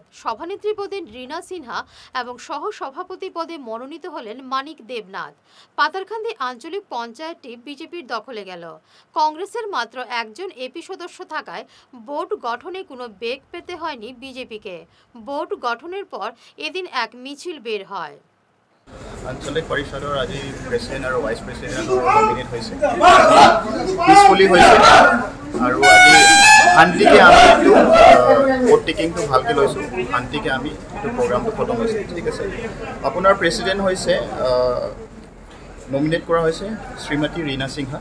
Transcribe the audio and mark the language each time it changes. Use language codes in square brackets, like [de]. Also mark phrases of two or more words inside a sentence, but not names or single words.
[bn] সভানেত্রী পদে রীনা সিনহা এবং সহ সভাপতি পদে মনোনীত হলেন মানিক দেবনাথ। পাতারকান্দি আঞ্চলিক পঞ্চায়েতটি বিজেপির দখলে গেল। কংগ্রেসের মাত্র একজন এপি সদস্য থাকায় বোর্ড গঠনে কোনো বেগ পেতে হয়নি বিজেপিকে। বোর্ড গঠনের পর এদিন এক মিছিল বের হয়। [as] আঞ্চলিক পৰিষদৰ আজি প্ৰেচিডেণ্ট আৰু ভাইচ প্ৰেচিডেণ্টৰ নমিনেট হৈছে, পিছফুলি হৈছে আৰু আজি শান্তিকে আমি এইটো [en] vote taking [as] ভালকৈ লৈছোঁ। শান্তিকে আমি এইটো প্ৰগ্ৰামটো খতম হৈছে। ঠিক আছে, আপোনাৰ প্ৰেচিডেণ্ট হৈছে নমিনেট কৰা হৈছে শ্ৰীমতী ৰীনা সিনহা।